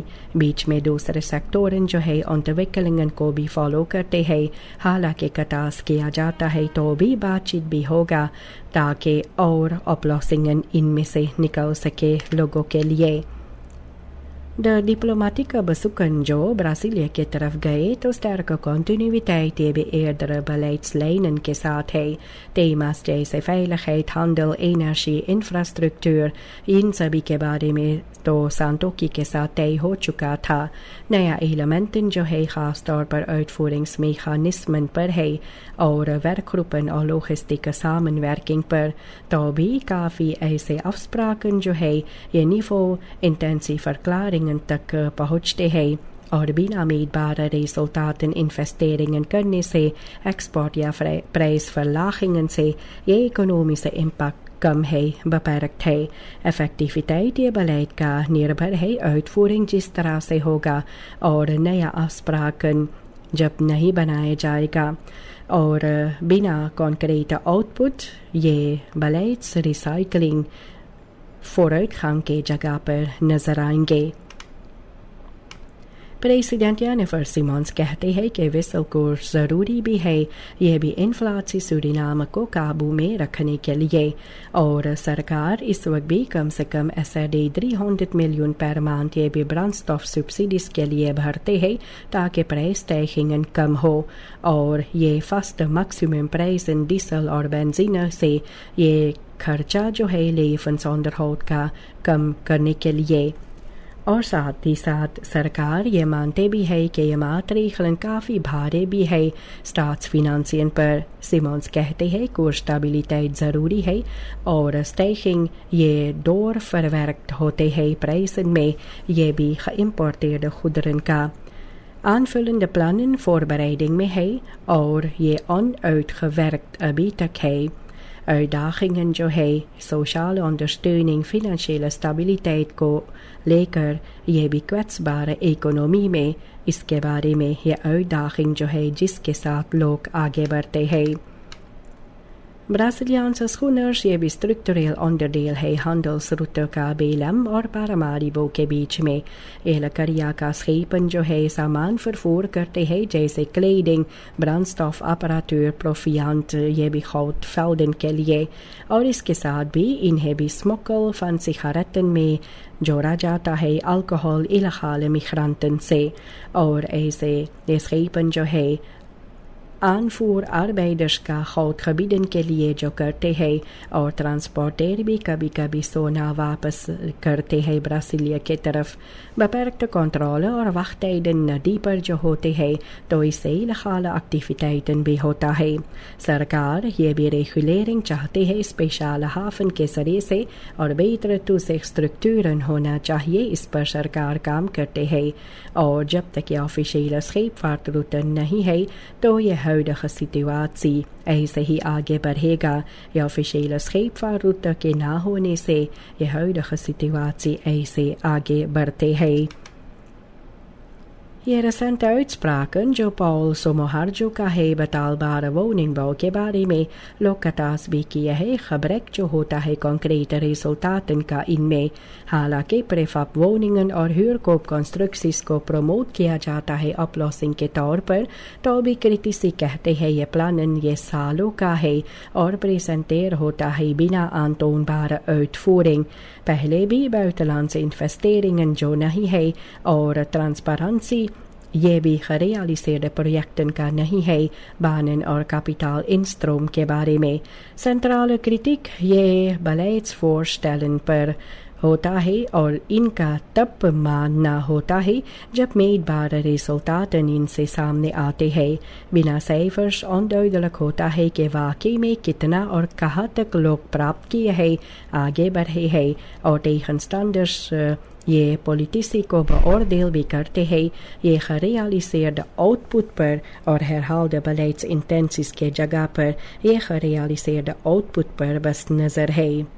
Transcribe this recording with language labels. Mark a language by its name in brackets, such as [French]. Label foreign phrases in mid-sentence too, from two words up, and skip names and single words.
[Hindi] बीच में दूसरे सेक्टोरन जो है ontwikkelingen को भी फॉलो करते हैं. हालांकि कटास किया जाता है तो भी बातचीत भी होगा ताकि और oplossingen इनमें से निकल सके लोगों के लिए. [Dutch] De diplomatieke bezoeken [Hindi] जो Brazilië की तरफ गए तो [Dutch] sterke continuïteit [Hindi] ये भी [Dutch] eerdere beleidslijnen [Hindi] के साथ है. Thema's जैसे [Dutch] veiligheid, handel, energie, infrastructuur [Hindi] इन सभी के बारे में तो सांतोकी के साथ तय हो चुका था. नया elementen जो है खास तौर पर uitvoeringsmechanismen पर है और werkgroepen और [Dutch] logistieke samenwerking [Hindi] पर तो भी काफ़ी ऐसे afspraken जो है ये [Dutch] niveau intensie verklaringen [Hindi] तक पहुँचते हैं और बिना [Dutch] meetbare resultaten investeringen [Hindi] करने से export या prijsverlagingen से ये [Dutch] economische impact [Hindi] कम है beperkt है. effectiviteit ये beleid का निर्भर है uitvoering जिस तरह से होगा और नया afspraken जब नहीं बनाया जाएगा और बिना [Dutch] concrete output [Hindi] ये [Dutch] beleids recycling vooruitgang [Hindi] के जगह पर नजर आएंगे. प्रेसिडेंट जेनिफर सिमोन्स कहते हैं कि wisselkoers ज़रूरी भी है यह भी इन्फ्लेशन सूरीनाम को काबू में रखने के लिए और सरकार इस वक्त भी कम से कम SRD 300 मिलियन [Dutch] per maand [Hindi] ये भी [Dutch] brandstof subsidies [Hindi] के लिए भरते हैं ताकि prijsstijgingen कम हो और ये [English] first maximum price in diesel [Hindi] और बेंजीन से ये खर्चा जो है levensonderhoud का कम करने के लिए. और साथ ही साथ सरकार ये मानते भी है कि ये maatregelen काफ़ी भारी भी है staatsfinanciën पर. सिमोन्स कहते हैं [Dutch] koers stabiliteit [Hindi] ज़रूरी है और स्टेगिंग ये doorverwerkt होते हैं prijzen में ये भी [Dutch] geïmporteerde goederen [Hindi] का. [Dutch] aanvullende plannen voorbereiding [Hindi] में है और ये onuitgewerkt अभी तक है. uitdagingen जो है [Dutch] sociale ondersteuning, financiële stabiliteit [Hindi] को लेकर ये भी [Dutch] kwetsbare economie [Hindi] में इसके बारे में ये uitdaging जो है जिसके साथ लोग आगे बढ़ते हैं. [Dutch] Braziliaanse schoeners [Hindi] ये भी [Dutch] structureel onderdeel [Hindi] है handelsroute का BLM और Paramaribo के बीच में. एलकरिया का schepen जो है सामान vervoer करते हैं जैसे [Dutch] kleding, brandstof, apparatuur, proviant, [Hindi] ये भी goudvelden के लिए. और इसके साथ भी इन्हें भी [Dutch] smokkel van sigaretten [Hindi] में जोड़ा जाता है [Dutch] alcohol illegale migranten [Hindi] से. और ऐसे ये schepen जो है [Dutch] aanvoer arbeiders [Hindi] का goudgebieden के लिए जो करते हैं और ट्रांसपोर्टर भी कभी कभी सोना वापस करते हैं ब्राज़ीलिया की तरफ. [Dutch] beperkte controle [Hindi] और wachttijden नदी पर जो होते हैं तो इससे [Dutch] illegale activiteiten [Hindi] भी होता है. सरकार ये भी रेगुलेरिंग चाहते हैं स्पेशल हाफन के जरिए से और [Dutch] betere toezichtstructuren [Hindi] होना चाहिए. इस पर सरकार काम करते हैं और जब तक ये ऑफिशियल scheepvaartroute नहीं है तो ये [Dutch] huidige situatie [Hindi] ऐसे ही आगे बढ़ेगा. ये ऑफिशियल scheepvaartroute के ना होने से ये [Dutch] huidige situatie [Hindi] ऐसे आगे बढ़ते हैं. ये [Dutch] recente uitspraken [Hindi] जो Paul Somoharjo का है [Dutch] betaalbare woningbouw [Hindi] के बारे में लोकतास भी किया है. gebrek जो होता है [Dutch] concrete resultaten [Hindi] का इनमें. हालांकि [Dutch] prefab woningen [Hindi] और huurkoopconstructies को प्रमोट किया जाता है oplossing के तौर पर तो भी critici कहते हैं ये plannen ये सालों का है और presenteer होता है बिना [Dutch] aantoonbare uitvoering. [Hindi] पहले भी [Dutch] buitenlandse investeringen [Hindi] जो नहीं है और transparantie ये भी [Dutch] gerealiseerde projecten [Hindi] का नहीं है. banen और [Dutch] kapitaal instroom [Hindi] के बारे में. [Dutch] centrale kritiek [Hindi] ये beleidsvoorstellen पर होता है और इनका तब मानना होता है जब [Dutch] meetbare resultaten [Hindi] इनसे सामने आते हैं. बिना [Dutch] cijfers onduidelijk [Hindi] होता है कि वाकई में कितना और कहाँ तक लोग प्राप्त किए हैं, आगे बढ़े हैं और tegenstanders ये politici को beoordeel भी करते हैं. ये [Dutch] gerealiseerde output [Hindi] पर और [Dutch] herhaalde beleidsintenties [Hindi] के जगह पर ये [Dutch] gerealiseerde output [Hindi] पर बस नजर है.